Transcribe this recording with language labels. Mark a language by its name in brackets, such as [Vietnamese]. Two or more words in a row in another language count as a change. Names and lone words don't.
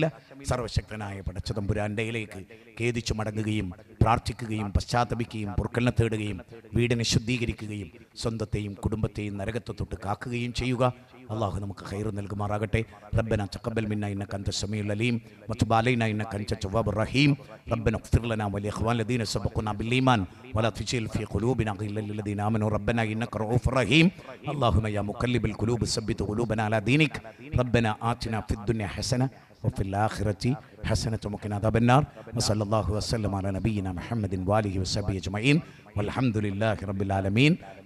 [Malayalam] സർവശക്തനായ പടച്ചതമ്പുരാൻ്റെയിലേക്ക് ഖേദിച്ചു മടങ്ങുകയും പ്രാർത്ഥിക്കുകയും പശ്ചാത്തപിക്കുകയും പൊറുക്കലിനെ തേടുകയും വീടിനെ ശുദ്ധീകരിക്കുകയും സ്വന്തത്തെയും കുടുംബത്തെയും നരകത്തെ തൊട്ട് കാക്കുകയും ചെയ്യുക. അള്ളാഹു നമുക്ക് ഖൈർ നൽകുമാറാകട്ടെ. [Arabic] ربنا تقبل منا إنك أنت السميع العليم وتب علينا إنك أنت التواب الرحيم. ربنا اغفر لنا ولإخواننا الذين سبقونا بالإيمان ولا تجعل في قلوبنا غلا للذين آمنوا ربنا إنك رؤوف رحيم. اللهم يا مقلب القلوب ثبت قلوبنا على دينك. ربنا آتنا في الدنيا حسنة وفي الآخرة حسنة وقنا عذاب النار. وصلى الله وسلم على نبينا محمد وآله وصحبه أجمعين والحمد لله رب العالمين.